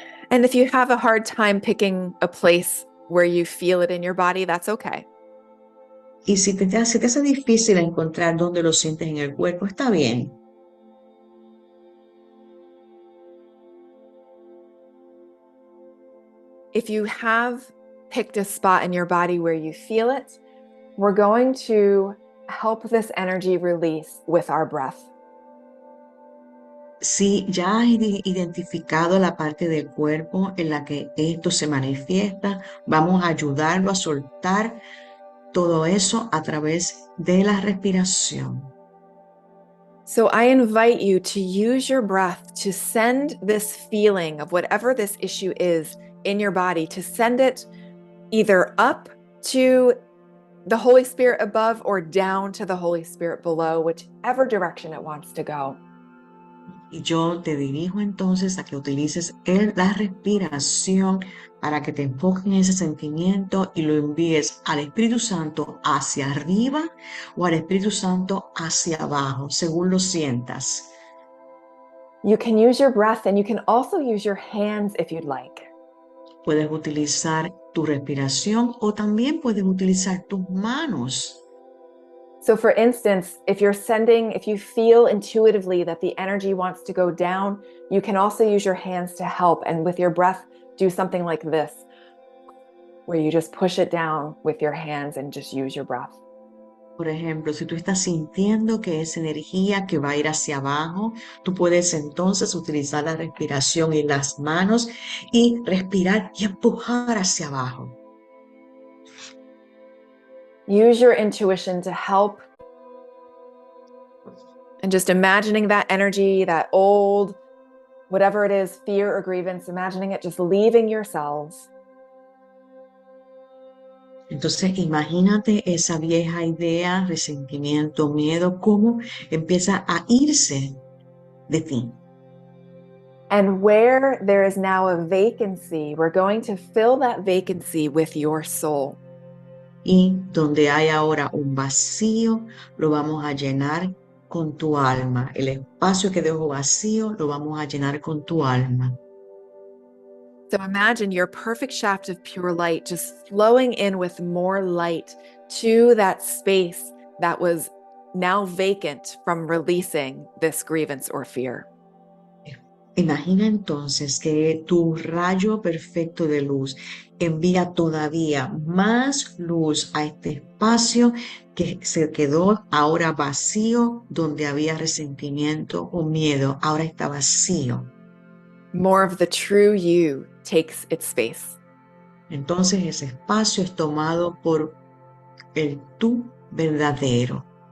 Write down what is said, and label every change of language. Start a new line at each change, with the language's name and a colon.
English: And if you have a hard time picking a place where you feel it in your body, that's okay.
Spanish: Y si te hace difícil encontrar dónde lo sientes en el cuerpo, está bien.
English: If you have picked a spot in your body where you feel it, we're going to help this energy release with our breath.
Spanish: Si ya has identificado la parte del cuerpo en la que esto se manifiesta, vamos a ayudarlo a soltar todo eso a través de la respiración.
English: So I invite you to use your breath to send this feeling of whatever this issue is in your body, to send it either up to the Holy Spirit above or down to the Holy Spirit below, whichever direction it wants to go.
Spanish: Y yo te dirijo entonces a que utilices la respiración para que te enfoques en ese sentimiento y lo envíes al Espíritu Santo hacia arriba o al Espíritu Santo hacia abajo, según lo sientas.
English: You can use your breath and you can also use your hands if you'd like.
Spanish: Puedes utilizar tu respiración o también puedes utilizar tus manos.
English: So for instance, if you feel intuitively that the energy wants to go down, you can also use your hands to help. And with your breath, do something like this, where you just push it down with your hands and just use your breath.
Spanish: Por ejemplo, si tú estás sintiendo que esa energía que va a ir hacia abajo, tú puedes entonces utilizar la respiración y las manos y respirar y empujar hacia abajo.
English: Use your intuition to help. And just imagining that energy, that old, whatever it is, fear or grievance, imagining it just leaving your cells.
Spanish: Entonces, imagínate esa vieja idea, resentimiento, miedo, cómo empieza a irse de ti.
English: And where there is now a vacancy, we're going to fill that vacancy with your soul.
Spanish: Y donde hay ahora un vacío, lo vamos a llenar con tu alma. El espacio que dejó vacío, lo vamos a llenar con tu alma.
English: So imagine your perfect shaft of pure light just flowing in with more light to that space that was now vacant from releasing this grievance or fear.
Spanish: Imagina entonces que tu rayo perfecto de luz envía todavía más luz a este espacio que se quedó ahora vacío, donde había resentimiento o miedo. Ahora está vacío.
English: More of the true you takes its space.
Spanish: Entonces ese espacio es tomado por el tú verdadero.